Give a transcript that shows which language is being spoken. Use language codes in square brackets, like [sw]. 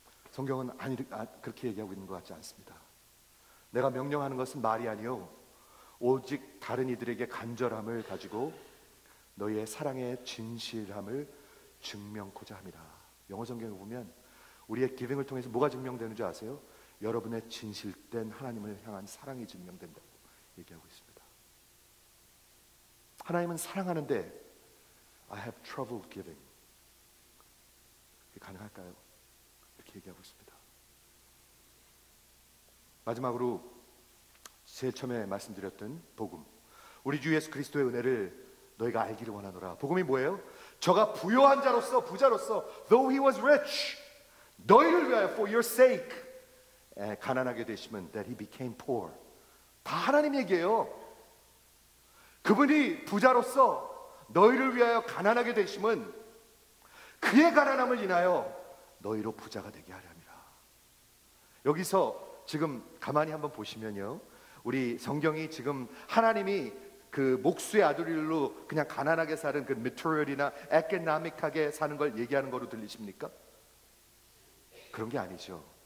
[ko] 성경은 그렇게 얘기하고 있는 것 같지 않습니다. 내가 명령하는 것은 말이 아니요 오직 다른 이들에게 간절함을 가지고 너희의 사랑의 진실함을 증명코자 함이라. 영어 성경에 보면 우리의 기빙을 통해서 뭐가 증명되는 줄 아세요? 여러분의 진실된 하나님을 향한 사랑이 증명된다고 얘기하고 있습니다. 하나님은 사랑하는데 [en] I have trouble giving. [ko] 그게 가능할까요? 이렇게 얘기하고 있습니다. 마지막으로 제일 처음에 말씀드렸던 복음, 우리 주 예수 그리스도의 은혜를 너희가 알기를 원하노라. 복음이 뭐예요? 저가 부요한 자로서, 부자로서, [en] though he was rich, [ko] 너희를 위하여 [en] for your sake, [ko] 가난하게 되시면 [en] that he became poor. [ko] 다 하나님 얘기예요. 그분이 부자로서 너희를 위하여 가난하게 되심은 그의 가난함을 인하여 너희로 부자가 되게 하려 함이라. 여기서 지금 가만히 한번 보시면요, 우리 성경이 지금 하나님이 그 목수의 아들로 그냥 가난하게 사는 그 material이나 economic하게 사는 걸 얘기하는 거로 들리십니까? 그런 게 아니죠.